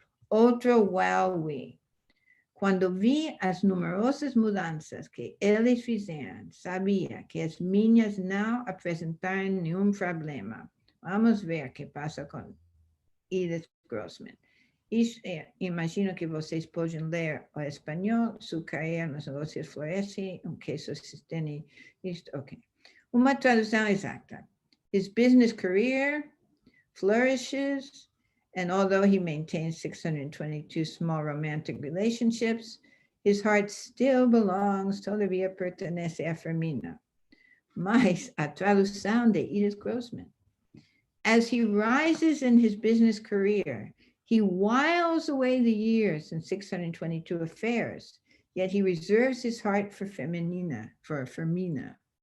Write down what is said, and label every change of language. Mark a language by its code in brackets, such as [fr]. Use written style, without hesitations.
[pt] Outro wow-we. Quando vi as numerosas mudanças que eles fizeram, sabia que as minhas não apresentaram nenhum problema. Vamos ver o que passa com Edith Grossman. Imagino que vocês podem ler o espanhol, sua carreira nos negócios floresce, que sustém isto. Ok. Uma tradução exata. [en] His business career flourishes, and although he maintains 622 small romantic relationships, his heart still belongs, [es] todavía pertenece a [en] Fermina. [pt] Mas a tradução de Edith Grossman. [en] As he rises in his business career, he whiles away the years in 622 affairs, yet he reserves his heart for Fermina.